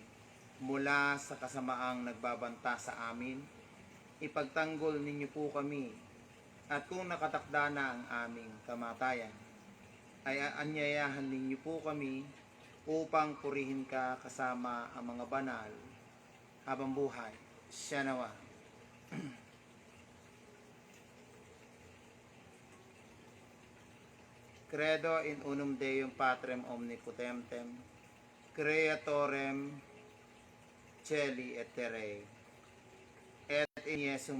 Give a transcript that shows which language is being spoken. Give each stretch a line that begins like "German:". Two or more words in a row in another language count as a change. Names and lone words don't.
Filipino: Mula sa kasamaang nagbabanta sa amin, ipagtanggol ninyo po kami, at kung nakatakda na ang aming kamatayan, ay anyayahan ninyo po kami upang purihin ka kasama ang mga banal habang buhay. Siya nawa.
Latin: Credo in unum Deum Patrem omnipotentem, Creatorem Celi et Terrae, et in Iesum